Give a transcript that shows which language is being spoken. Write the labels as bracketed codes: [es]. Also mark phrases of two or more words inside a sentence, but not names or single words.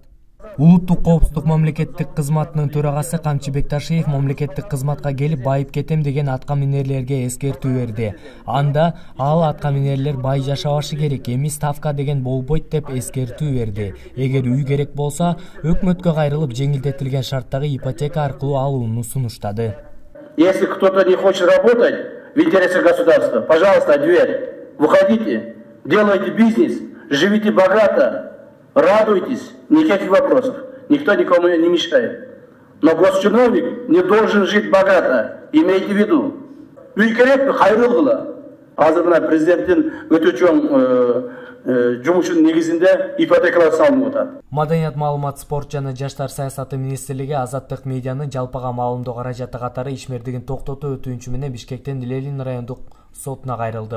[ky] Улуттук коопсуздук мамлекеттик кызматынын төрагасы Камчы Бекташиев мамлекеттик кызматка келип байып кетем деген атка минерлерге эскертүү берди. Анда ал атка минерлер бай жашабашы керек, эми ставка деген болбойт деп эскертүү берди. Эгер үй керек болсо, өкмөткө кайрылып жеңилдетилген шарттагы ипотека аркылуу алууну сунуштады. [ru] Если кто-то не хочет работать в интересах государства, пожалуйста, дверь. Выходите, делайте бизнес, живите богато. Радуйтесь, никаких вопросов. Никто никому не мешает. Но госчиновник не должен жить богато. Имейте в виду. [ky] Үй керек, хайрыл кыла. Азыр мына президенттин өтө чоң жумушунун негизинде ипотекалар салынып атат. Маданият, маалымат, спорт жана жаштар саясаты министрлиги Азаттык медианын жалпыга маалымдоо каражаты катары ишмердигин токтотуу өтүнүчү менен Бишкектен Ленин райондук сотуна кайрылды.